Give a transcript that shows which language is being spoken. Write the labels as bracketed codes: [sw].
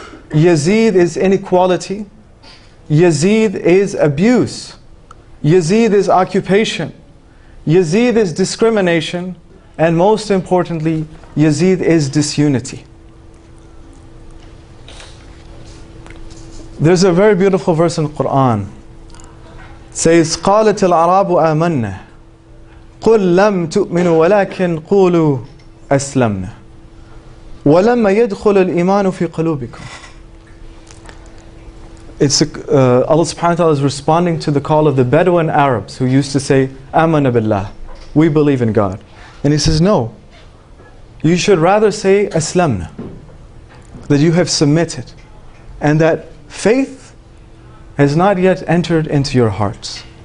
[en] Yazid is inequality. Yazid is abuse. Yazid is occupation. Yazid is discrimination. And most importantly, Yazid is disunity. There's a very beautiful verse in the Quran. It says, [ar] قالت الأعراب آمنا قل لم تؤمنوا ولكن قولوا أسلمنا ولما يدخل الإيمان في قلوبكم. [en] Allah subhanahu wa ta'ala is responding to the call of the Bedouin Arabs who used to say, Amana billah, we believe in God. And he says, no, you should rather say Aslamna, that you have submitted, and that faith has not yet entered into your hearts.